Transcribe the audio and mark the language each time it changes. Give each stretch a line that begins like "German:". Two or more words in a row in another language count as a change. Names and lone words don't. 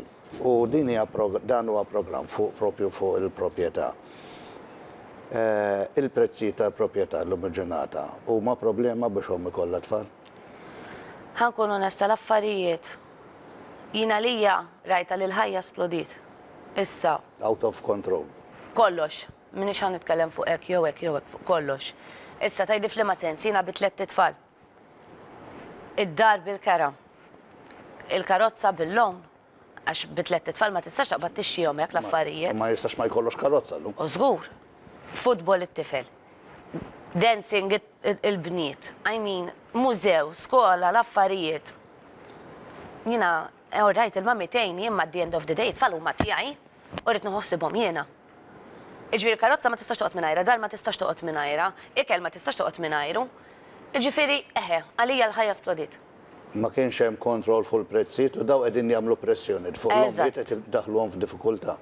Maltese: U dan huwa programm propju fuq il-proprjetà. Il-prezzi ta' proprjetà llum il-ġurnata huma problema biex hom ikollha tfal? Ħankun onesta l-affarijiet. Jina lija rajta li l-ħajja splodit. Issa.
English: Out of control.
Maltese: Kollox. Minix ħan nitkellem fuq hekk jew hekk jew hekk fuq kollox. Issa tajdi f'liema sens jiena bit-tliet tfal. Id-dar bil-kera. Il-karozza bil-lon. Għax bit-tliet tfal ma tistax taqbad tixxihom hekk l-affarijiet. Ma jistax ma jkollux karozza llum. U żgur. Futbol it-tifel. Dancing il-bniet.
English: I mean,
Maltese: mużew, skola, l-affarijiet. Jiena rajt il-mammi tejni imma
English: at the end of the day
Maltese: tfal huma tiegħi u rrid nħossibhom jiena. Iġifieri karozza ma tistax toqgħod mingħajra, dar ma tistax toqgħod mingħajra, ikel ma tistax toqgħod mingħajru. Iġifieri għalija l-ħajja splodit. Ma kienx hemm kontroll fuq il-prezzijiet u daw qegħdin jagħmlu pressjoni fuq l-ommijiet qed iddaħluhom f'diffikultà.